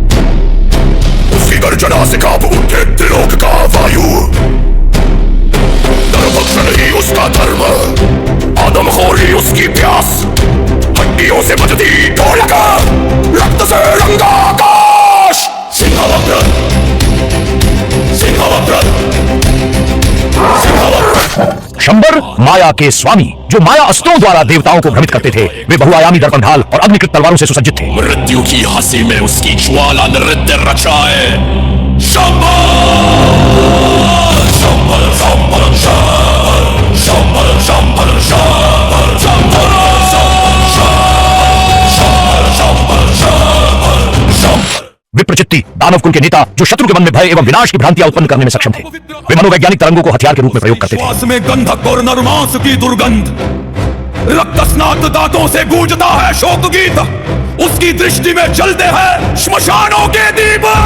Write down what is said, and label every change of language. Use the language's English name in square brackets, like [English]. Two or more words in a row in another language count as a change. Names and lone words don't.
[Hindi] उसकी गर्जना से कांप उठे त्रिलोक का वायु। नरभक्षण ही उसका धर्म, आदमखोरी उसकी प्यास। हड्डियों से बजती ढोलक, रक्त से रंगा आकाश। सिंहवक्र सिंहवक्र सिंहवक्र। शंबर माया के स्वामी जो माया अस्त्रों द्वारा देवताओं को भ्रमित करते थे। वे बहुआयामी दर्पण ढाल और अग्निकृत तलवारों से सुसज्जित थे। मृत्यु की हंसी में उसकी ज्वाला नृत्य रचाए। शंबर शंबर शंबर शंबर शंबर शंबर शंबर शंबर विप्रचित्ती दानव कुल के नेता जो शत्रु के मन में भय एवं विनाश की भ्रांतियां उत्पन्न करने में सक्षम थे। वे मनोवैज्ञानिक तरंगों को हथियार के रूप में प्रयोग करते थे। में गंधक और नरमांस की दुर्गंध रक्तस्नात दांतों से गूंजता है शोक गीत, उसकी दृष्टि में जलते हैं श्मशानों के दीप।